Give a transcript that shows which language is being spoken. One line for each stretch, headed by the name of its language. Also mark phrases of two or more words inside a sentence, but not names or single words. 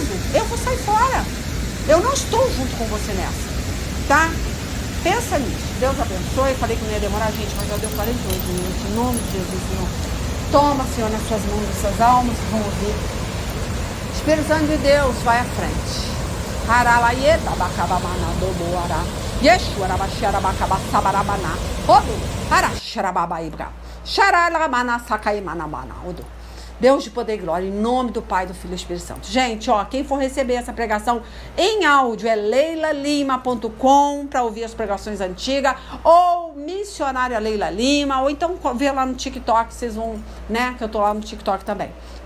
Portuguese: Eu vou sair fora. Eu não estou junto com você nessa, tá? Pensa nisso. Deus abençoe. Falei que não ia demorar, gente, mas já deu 48 minutos. Em nome de Jesus, Senhor. Toma, Senhor, nas suas mãos, essas almas que vão ouvir. Espírito Santo de Deus, vai à frente. Haralaieta, bacabamana, doboara. Yeshua, rabaxiarabacaba, sabarabana. Odo, haraxarababaibra. Xaralamana, sacaimanabana. Odo. Deus de poder e glória, em nome do Pai, do Filho e do Espírito Santo. Gente, ó, quem for receber essa pregação em áudio é leilalima.com para ouvir as pregações antigas, ou missionária Leila Lima, ou então ver lá no TikTok, vocês vão, né, que eu tô lá no TikTok também, tá?